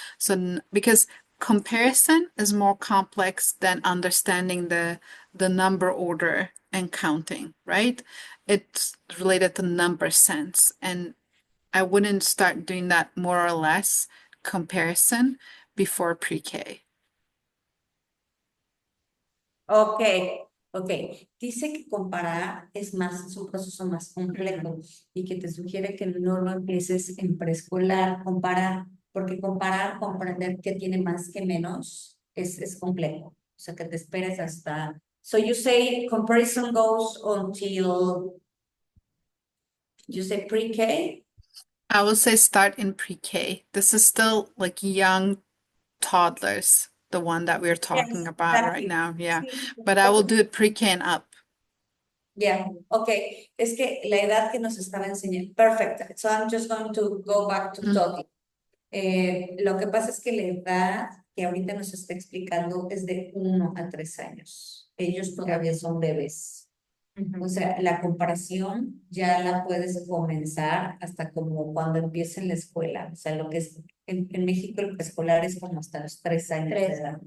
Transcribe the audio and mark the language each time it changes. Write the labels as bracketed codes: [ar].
[en] So because comparison is more complex than understanding the number order and counting, right? It's related to number sense. And I wouldn't start doing that more or less comparison before pre-K. Ok. [es] Dice que comparar es un proceso más complejo y que te sugiere que no lo empieces en preescolar, porque comprender qué tiene más que menos es complejo. O sea, que te esperes hasta... [en] So you say comparison goes until, you say pre-K? I would say start in pre-K. This is still like young toddlers, the one that we're talking Yes, about right exactly. now. Yeah. [es] Sí. [en] But I will do it pre-K and up. Yeah, okay. [es] Es que la edad que nos estaba enseñando. [en] Perfect. So I'm just going to go back to talking. [es] Lo que pasa es que la edad que ahorita nos está explicando es de 1 a 3 años. Ellos todavía son bebés. O sea, la comparación ya la puedes comenzar hasta como cuando empieza la escuela. O sea, lo que es en México el preescolar es como hasta los 3 años de edad.